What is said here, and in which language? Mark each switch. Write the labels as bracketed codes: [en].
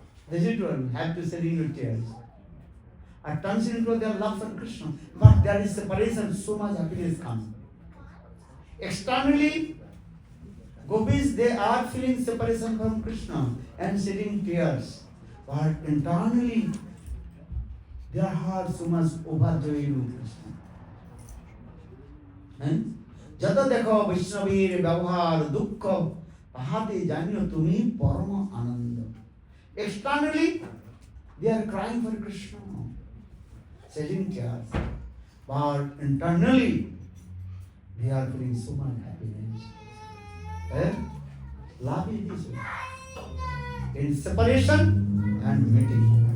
[en] This is one, have to shed your tears. At times in their love for Krishna, but there is separation, so much happiness comes. Externally, gopis, they are feeling separation from Krishna and shedding tears. But internally, their heart so much overjoyed with Krishna. [bn] যত দেখো বৈষ্ণবীর ব্যবহার দুঃখ তাহাতে জানিও তুমি পরম আনন্দ. [en] Externally, they are crying for Krishna, shedding tears. But internally, they are feeling so much happiness. Love is this way. In separation and meeting.